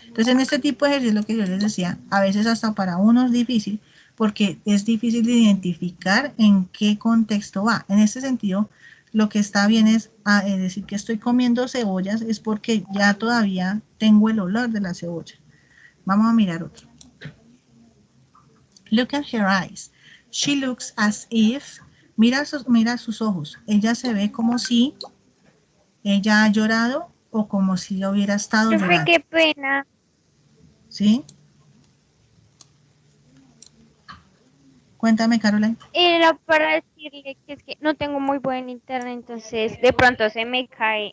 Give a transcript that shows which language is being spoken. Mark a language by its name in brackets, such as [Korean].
[Spanish] Entonces, en este tipo de ejercicio, lo que yo les decía, a veces hasta para uno es difícil, porque es difícil de identificar en qué contexto va. En este sentido, lo que está bien es decir que estoy comiendo cebollas, es porque ya todavía tengo el olor de la cebolla. Vamos a mirar otro. [English] Look at her eyes. She looks as if, [Spanish] mira sus ojos. Ella se ve como si ella ha llorado o como si ella hubiera estado llorando. Qué pena. ¿Sí? Cuéntame, Caroline. Era para decirle que es que no tengo muy buen internet, entonces de pronto se me cae.